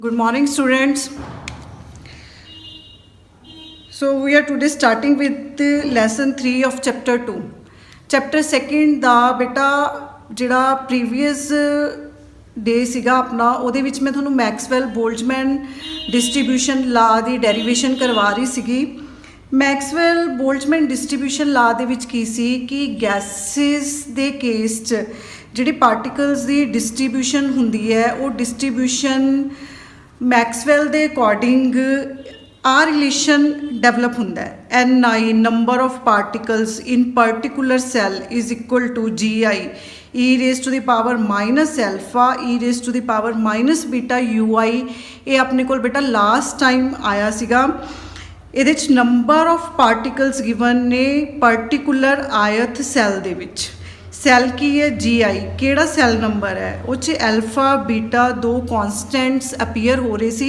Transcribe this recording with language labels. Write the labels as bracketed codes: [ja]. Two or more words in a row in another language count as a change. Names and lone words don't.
[en] Good morning, students. So we are today starting with the lesson 3 of chapter 2. [pa] Chapter 2 ਦਾ ਬੇਟਾ ਜਿਹੜਾ [en] previous day [pa] ਸੀਗਾ ਆਪਣਾ ਉਹਦੇ ਵਿੱਚ ਮੈਂ ਤੁਹਾਨੂੰ ਮੈਕਸਵੈਲ ਬੋਲਟਜ਼ਮੈਨ [en] distribution law [pa] ਦੀ ਡੈਰੀਵੇਸ਼ਨ ਕਰਵਾ ਰਹੀ ਸੀਗੀ। ਮੈਕਸਵੈਲ ਬੋਲਟਜ਼ਮੈਨ [en] distribution law [pa] ਦੇ ਵਿੱਚ ਕੀ ਸੀ ਕਿ ਗੈਸਿਸ ਦੇ ਕੇਸ 'ਚ ਜਿਹੜੀ ਪਾਰਟੀਕਲਸ ਦੀ ਡਿਸਟ੍ਰੀਬਿਊਸ਼ਨ ਹੁੰਦੀ ਹੈ ਉਹ ਡਿਸਟ੍ਰੀਬਿਊਸ਼ਨ ਮੈਕਸਵੈਲ ਦੇ ਅਕੋਰਡਿੰਗ ਆ [en] relation develop [pa] ਹੁੰਦਾ ਹੈ। [en] Ni number of particles in particular cell is equal to Gi e raised to the power minus alpha e raised to the power minus beta ui। [pa] ਇਹ ਆਪਣੇ ਕੋਲ ਬੇਟਾ [en] last time [pa] ਆਇਆ ਸੀਗਾ। ਇਹਦੇ 'ਚ [en] number of particles given [pa] ਨੇ [en] particular ith cell [pa] ਦੇ ਵਿੱਚ। ਸੈੱਲ ਕੀ ਹੈ Gi, ਕਿਹੜਾ [en] cell number [pa] ਹੈ ਉਹ 'ਚ [en] alpha beta [pa] ਦੋ [en] constants appear [pa] ਹੋ ਰਹੇ ਸੀ।